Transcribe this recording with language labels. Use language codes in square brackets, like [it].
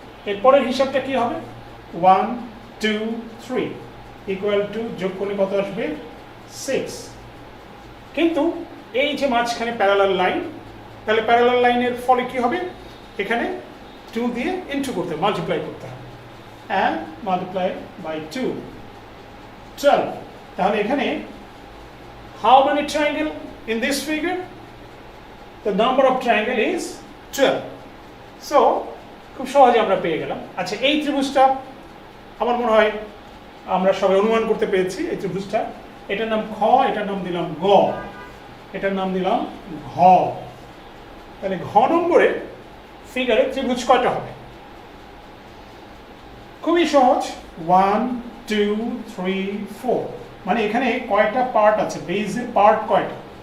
[bn] এরপরের হিসাবটা কি হবে, 1, 2, 3 = যোগ করলে কত আসবে, 6। কিন্তু এই যে মাঝখানে প্যারালাল লাইন, তাহলে প্যারালাল লাইনের ফলে কি হবে, এখানে 2 দিয়ে ইন্টু করতে, মাল্টিপ্লাই করতে হবে, [en] and multiply by 2, [bn] 12। তাহলে এখানে [en] how many triangle in this figure, the number of triangle is 12। [bn] So খুব সহজে আমরা পেয়ে গেলাম। আচ্ছা, এই ত্রিভুজটা আমার মনে হয় আমরা সবাই অনুমান করতে পেরেছি। এই ত্রিভুজটা, এটার নাম খ, এটার নাম দিলাম গ, এটার নাম দিলাম ঘ। তাহলে ঘ নম্বরে ফিগারে ত্রিভুজ কয়টা হবে, খুবই সহজ, 1, 2, 3, 4। মানে এখানে কয়টা পার্ট আছে, বেজের পার্ট কয়টা,